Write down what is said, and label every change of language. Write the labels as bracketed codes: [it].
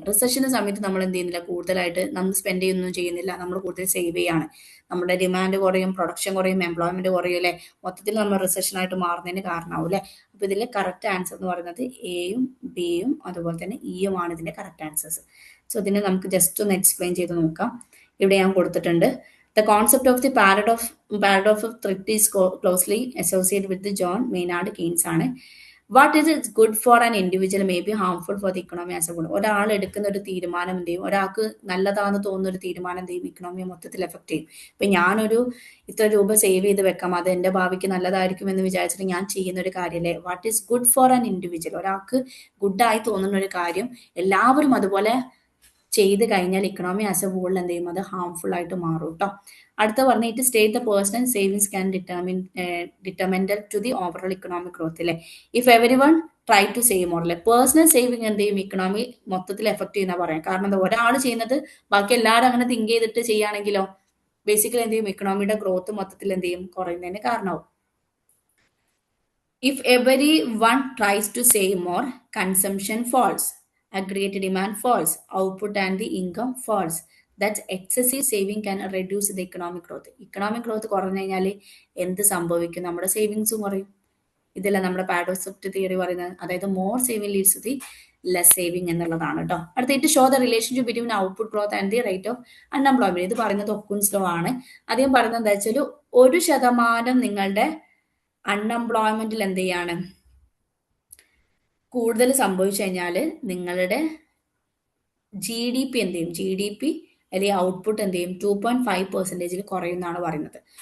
[ml] റിസഷന്റെ സമയത്ത് നമ്മൾ എന്ത് ചെയ്യുന്നില്ല, കൂടുതലായിട്ട് നമ്മൾ സ്പെൻഡ് ചെയ്യുന്നൊന്നും ചെയ്യുന്നില്ല, നമ്മൾ കൂടുതൽ സേവ് ചെയ്യാണ്. നമ്മുടെ ഡിമാൻഡ് കുറയും, പ്രൊഡക്ഷൻ കുറയും, എംപ്ലോയ്മെന്റ് കുറയും അല്ലേ. മൊത്തത്തിൽ നമ്മൾ റിസഷനായിട്ട് മാറുന്നതിന് കാരണമാവും അല്ലേ. അപ്പൊ ഇതിലെ കറക്റ്റ് ആൻസർ എന്ന് പറയുന്നത് എയും ബിയും അതുപോലെ തന്നെ ഇയും ആണ് ഇതിന്റെ കറക്റ്റ് ആൻസേഴ്സ്. സോ ഇതിനെ നമുക്ക് ജസ്റ്റ് ഒന്ന് എക്സ്പ്ലെയിൻ ചെയ്ത് നോക്കാം. ഇവിടെ ഞാൻ കൊടുത്തിട്ടുണ്ട്. [en] The concept of the paradox of thrift is closely associated with the John Maynard Keynes ആണ്. What is it's good for an individual may be harmful for the economy as a good. [ml] ഒരാൾ എടുക്കുന്ന ഒരു തീരുമാനം എന്ത് ചെയ്യും, ഒരാൾക്ക് നല്ലതാണെന്ന് തോന്നുന്ന ഒരു തീരുമാനം എന്ത് ചെയ്യും, ഇക്കണോമിയെ മൊത്തത്തിൽ എഫക്ട് ചെയ്യും. ഇപ്പൊ ഞാനൊരു ഇത്ര രൂപ സേവ് ചെയ്ത് വെക്കാം, അത് എന്റെ ഭാവിക്ക് നല്ലതായിരിക്കും എന്ന് വിചാരിച്ചിട്ട് ഞാൻ ചെയ്യുന്ന ഒരു കാര്യമല്ലേ. [en] what is good for an individual, [ml] ഒരാൾക്ക് ഗുഡായി തോന്നുന്ന ഒരു കാര്യം എല്ലാവരും അതുപോലെ ചെയ്ത് കഴിഞ്ഞാൽ [en] economy as a whole [ml] എന്ത് ചെയ്യും, അത് ഹാർംഫുൾ ആയിട്ട് മാറും കേട്ടോ. അടുത്ത പറഞ്ഞ [en] it state the personal savings can detrimental to the overall economic growth [ml] അല്ലേ. [en] if every one try to save more [ml] അല്ലെ, പേഴ്സണൽ സേവിങ് എന്ത് ചെയ്യും, ഇക്കണോമി മൊത്തത്തിൽ എഫക്ട് ചെയ്യുന്ന പറയാം. കാരണം എന്താ, ഒരാൾ ചെയ്യുന്നത് ബാക്കി എല്ലാവരും അങ്ങനെ തിങ്ക് ചെയ്തിട്ട് ചെയ്യുകയാണെങ്കിലോ ബേസിക്കലി എന്ത് ചെയ്യും, ഇക്കണോമിയുടെ ഗ്രോത്ത് മൊത്തത്തിൽ എന്ത് ചെയ്യും, കുറയുന്നതിന് കാരണമാവും. [en] If everyone tries to save more, consumption falls, aggregate demand falls, output and the income falls. That excessive saving can reduce the economic growth. [ml] Economic growth കുറഞ്ഞു കഴിഞ്ഞാൽ എന്ത് സംഭവിക്കും, നമ്മുടെ സേവിങ്സും കുറയും. ഇതല്ല നമ്മുടെ പാരഡോക്സ് ത്രിഫ്റ്റ് തിയറി പറയുന്നത്. അതായത് [en] more saving leads to the less saving [ml] എന്നുള്ളതാണ് കേട്ടോ. അടുത്തായിട്ട് [en] Show the relationship between output growth and the rate of unemployment. [ml] ഇത് പറയുന്നത് ഒക്കുൻസ് ലോ ആണ്. അദ്ദേഹം പറയുന്നത് എന്താ വെച്ചാൽ 1% നിങ്ങളുടെ അൺഎംപ്ലോയ്മെന്റിൽ എന്ത് ചെയ്യാണ്, കൂടുതൽ സംഭവിച്ചു കഴിഞ്ഞാൽ നിങ്ങളുടെ GDP എന്ത് ചെയ്യും, GDP അല്ലെങ്കിൽ ഔട്ട്പുട്ട് എന്ത് ചെയ്യും, 2.5% കുറയുമെന്നാണ് പറയുന്നത്.